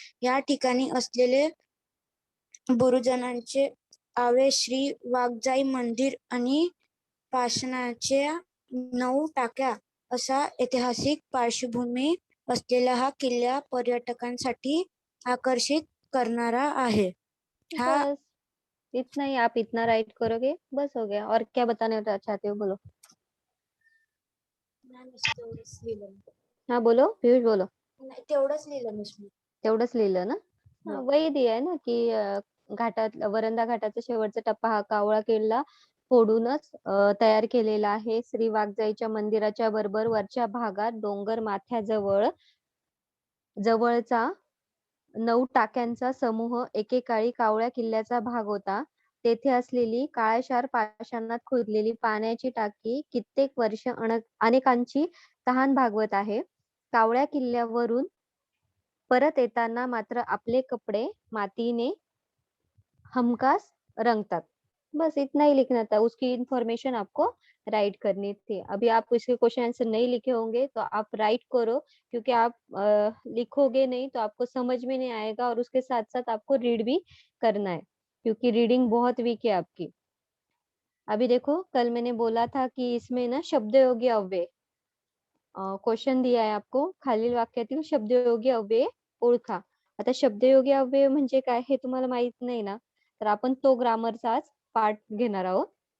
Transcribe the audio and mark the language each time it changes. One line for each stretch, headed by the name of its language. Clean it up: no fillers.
Marathi: या ठिकाणी असलेले बुरुजांचे आवे श्री वाघजाई मंदिर आणि पाषाणाच्या 9 टाक्या असा ऐतिहासिक पार्श्वभूमी असलेला हा किल्ला पर्यटकांसाठी आकर्षित करणारा आहे. हा
Hindi: बस इतना ही, आप इतना राइट करोगे बस हो गया. और क्या बताना चाहते हो बोलो.
Marathi: तेवढंच लिहिलं.
Hindi: हाँ बोलो पीयूष बोलो.
Marathi: नाही, तेवढंच लिहिलं मिस मी. तेवढंच लिहिलं ना.
Hindi: हाँ, वही दिया है ना की
Marathi: घाटात वरंदा घाटाचा शेवटचा टप्पा हा कावळा किल्ला फोडूनच तयार केलेला आहे. श्री वाघजाईच्या मंदिराच्या बरोबर वरच्या भागात डोंगर माथ्याजवळ जवळचा 9 टाक्यांचा समूह एकेकाळी कावळ्या किल्ल्याचा भाग होता. तेथे असलेली काळ्याशार पाषाणात खोदलेली पाण्याची टाकी कित्येक वर्ष अनेकांची तहान भागवत आहे. कावळ्या किल्ल्यावरून परत येताना मात्र आपले कपडे मातीने हमखास रंगतात.
Hindi: बस इतना ही लिखना था. उसकी इंफॉर्मेशन आपको राइट करनी थी. अभी आप इसके क्वेश्चन आंसर नहीं लिखे होंगे तो आप राइट करो, क्योंकि आप लिखोगे नहीं तो आपको समझ में नहीं आएगा, और उसके साथ साथ आपको रीड भी करना है, क्योंकि रीडिंग बहुत वीक है आपकी. अभी देखो, कल मैंने बोला था कि इसमें ना शब्दयोगी अव्यय क्वेश्चन दिया आहे आपको.
Marathi: खालील वाक्यातील शब्दयोगी अव्यय ओळखा. आता शब्दयोगी अव्यय म्हणजे काय हे तुम्हाला माहित नाही ना, तर आपण तो ग्रामरचाच पार्ट घेणार आहोत.